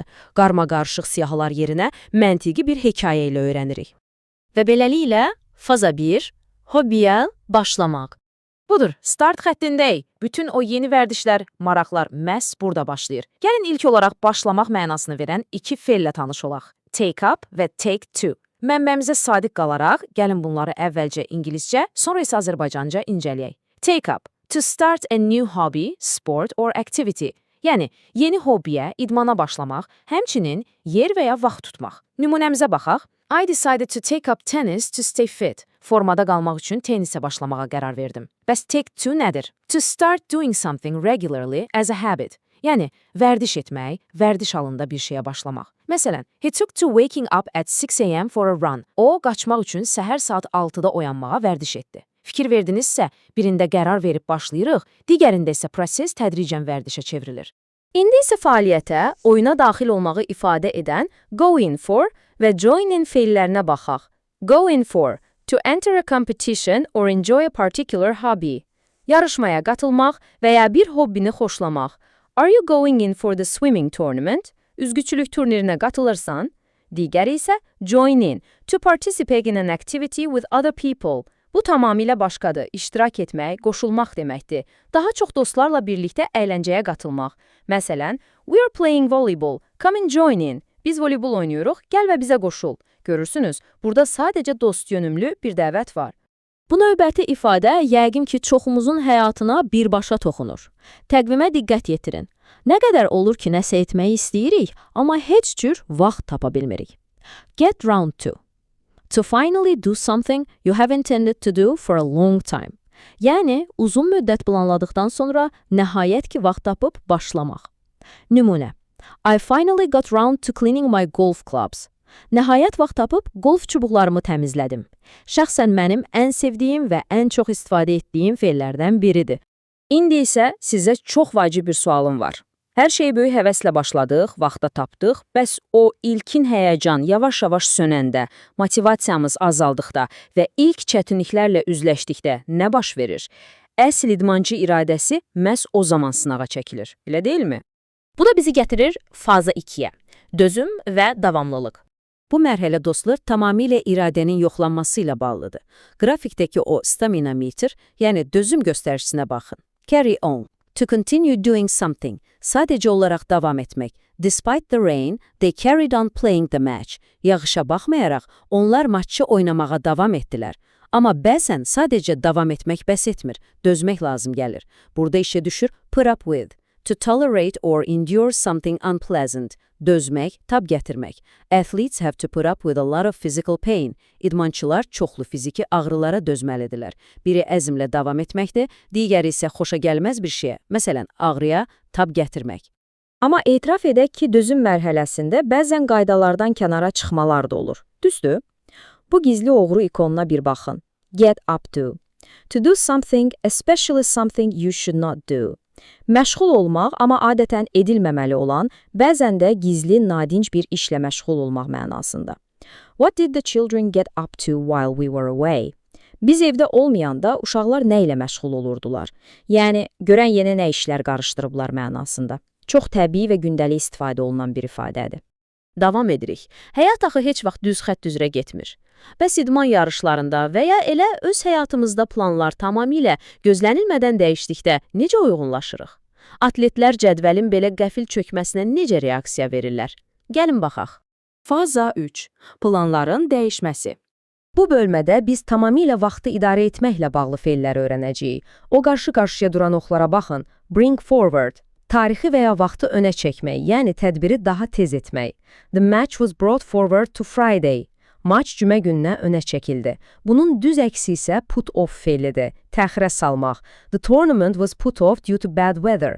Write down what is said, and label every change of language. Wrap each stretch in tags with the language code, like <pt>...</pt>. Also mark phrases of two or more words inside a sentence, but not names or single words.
<az>Qarmaqarışıq siyahılar yerinə məntiqi bir hekayə ilə öyrənirik. Və beləliklə, faza 1, hobbiyə başlamaq. Budur, start xəttindəyik. Bütün o yeni vərdişlər, maraqlar məhz burada başlayır. Gəlin ilk olaraq başlamaq mənasını verən iki feillə tanış olaq.</az> <en>Take up və take to.</en> <az>Mənbəmizə sadiq qalaraq, gəlin bunları əvvəlcə ingiliscə, sonra isə Azərbaycanca incələyək.</az> <en>Take up, to start a new hobby, sport or activity.</en> <az>Yəni, yeni hobbiyə, idmana başlamaq, həmçinin yer və ya vaxt tutmaq. Nümunəmizə baxaq.</az> <en>I decided to take up tennis to stay fit.</en> <az>Formada qalmaq üçün tenisə başlamağa qərar verdim. Bəs</az> <en>take to</en> <az>nədir?</az> <en>To start doing something regularly as a habit.</en> <az>Yəni, vərdiş etmək, vərdiş halında bir şeyə başlamaq. Məsələn,</az> <en>he took to waking up at 6 a.m. for a run.</en> <az>O, qaçmaq üçün səhər saat 6-da oyanmağa vərdiş etdi. Fikir verdinizsə, birində qərar verib başlayırıq, digərində isə proses tədricən vərdişə çevrilir. İndi isə fəaliyyətə, oyuna daxil olmağı ifadə edən</az> <en>go in for</en> <az>və</az> <en>join in</en> <az>feillərinə baxaq.</az> <en>Go in for, to enter a competition or enjoy a particular hobby.</en> <az>Yarışmaya qatılmaq və ya bir hobbini xoşlamaq.</az> <en>Are you going in for the swimming tournament?</en> <az>Üzgüçülük turnirinə qatılırsan. Digəri isə</az> <en>join in, to participate in an activity with other people.</en> <az>Bu tamamilə başqadır, iştirak etmək, qoşulmaq deməkdir. Daha çox dostlarla birlikdə əyləncəyə qatılmaq. Məsələn,</az> <en>we are playing volleyball, come and join in.</en> <az>Biz voleybol oynuyoruq, gəl və bizə qoşul. Görürsünüz, burada sadəcə dost yönümlü bir dəvət var. Bu növbəti ifadə yəqin ki, çoxumuzun həyatına birbaşa toxunur. Təqvimə diqqət yetirin. Nə qədər olur ki, nəsə etməyi istəyirik, amma heç cür vaxt tapa bilmirik.</az> <en>Get round to. To finally do something you have intended to do for a long time.</en> <az>Yəni, uzun müddət planladıqdan sonra nəhayət ki, vaxt tapıb başlamaq. Nümunə.</az> <en>I finally got round to cleaning my golf clubs.</en> <az>Nəhayət vaxt tapıb golf çubuqlarımı təmizlədim. Şəxsən mənim ən sevdiyim və ən çox istifadə etdiyim feillərdən biridir. İndi isə sizə çox vacib bir sualım var. Hər şeyi böyük həvəslə başladıq, vaxta tapdıq, bəs o ilkin həyəcan yavaş-yavaş sönəndə, motivasiyamız azaldıqda və ilk çətinliklərlə üzləşdikdə nə baş verir? Əsl idmançı iradəsi məhz o zaman sınağa çəkilir, elə deyilmi? Bu da bizi gətirir faza 2-yə, dözüm və davamlılıq. Bu mərhələ dostlar tamamilə iradənin yoxlanması ilə bağlıdır. Qrafikdəki o</az> <en>stamina meter,</en> <az>yəni dözüm göstəricisinə baxın.</az> <en>Carry on. To continue doing something,</en> <az>sadəcə olaraq davam etmək.</az> <en>Despite the rain, they carried on playing the match.</en> <az>Yağışa baxmayaraq, onlar maçı oynamağa davam etdilər. Amma bəzən sadəcə davam etmək bəs etmir, dözmək lazım gəlir. Burada işə düşür</az> <en>put up with. To tolerate or endure something unpleasant.</en> <az>Dözmək, tab gətirmək.</az> <en>Athletes have to put up with a lot of physical pain.</en> <az>İdmançılar çoxlu fiziki ağrılara dözməlidirlər. Biri əzmlə davam etməkdir, digəri isə xoşagəlməz bir şeyə, məsələn, ağrıya tab gətirmək. Amma etiraf edək ki, dözüm mərhələsində bəzən qaydalardan kənara çıxmalar da olur. Düzdür? Bu gizli oğru ikonuna bir baxın.</az> <en>Get up to. To do something, especially something you should not do.</en> <az>Məşğul olmaq, amma adətən edilməməli olan, bəzən də gizli, nadinc bir işlə məşğul olmaq mənasında.</az> <en>What did the children get up to while we were away?</en> <az>Biz evdə olmayanda uşaqlar nə ilə məşğul olurdular? Yəni, görən yeni nə işlər qarışdırıblar mənasında. Çox təbii və gündəlik istifadə olunan bir ifadədir. Davam edirik. Həyat axı heç vaxt düz xətt üzrə getmir. Bəs idman yarışlarında və ya elə öz həyatımızda planlar tamamilə gözlənilmədən dəyişdikdə necə uyğunlaşırıq? Atletlər cədvəlin belə qəfil çökməsinə necə reaksiya verirlər? Gəlin baxaq. Faza 3. Planların dəyişməsi. Bu bölmədə biz tamamilə vaxtı idarə etməklə bağlı feilləri öyrənəcəyik. O qarşı-qarşıya duran oxlara baxın.</az> <en>Bring forward.</en> <az>Tarixi və ya vaxtı önə çəkmək, yəni tədbiri daha tez etmək.</az> <en>The match was brought forward to Friday.</en> <az>Maç cümə gününə önə çəkildi. Bunun düz əksi isə</az> <en>put off</en> <az>feilidir, təxirə salmaq.</az> <en>The tournament was put off due to bad weather.</en>